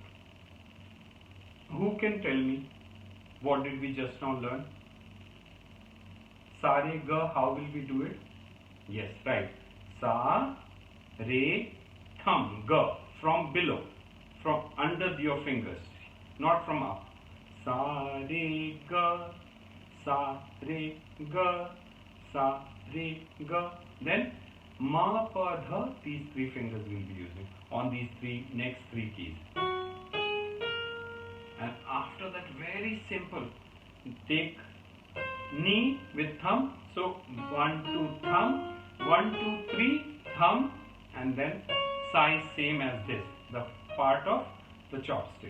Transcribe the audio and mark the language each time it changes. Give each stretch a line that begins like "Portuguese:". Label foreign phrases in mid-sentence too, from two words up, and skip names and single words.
English: Who can tell me what did we just now learn? Sa Re Ga, how will we do it? Yes, right. Sa Re thumb, Ga, from below, from under your fingers, not from up. Sa Re Ga, Sa Re Ga, Sa Re Ga. Then Ma Pa Dha, these 3 fingers we will be using on these next 3 keys. And after that, very simple. Take Ni with thumb. So 1, 2, thumb, 1, 2, 3, thumb, and then Sa is same as this, the part of the chopstick.